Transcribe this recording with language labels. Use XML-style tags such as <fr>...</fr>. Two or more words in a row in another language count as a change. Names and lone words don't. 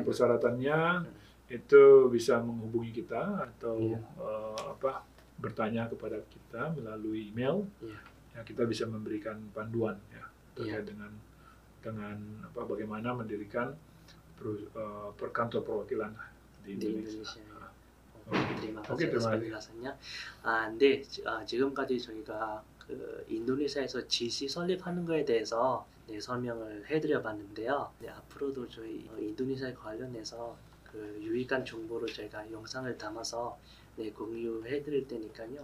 <id>persyaratannya itu bisa menghubungi kita atau bertanya kepada kita melalui email. Iya. Ya, kita bisa memberikan panduan ya terkait dengan bagaimana mendirikan perkantor perwakilan di Indonesia. terima kasih atas penjelasannya.</id> <ko>네, 지금까지 저희가 그 인도네시아에서 GC 설립하는 거에 대해서 설명을 해드려봤는데요. 앞으로도 저희 인도네시아 관련해서 그 유익한 정보를 저희가 영상을 담아서 공유해드릴 테니까요.</ko>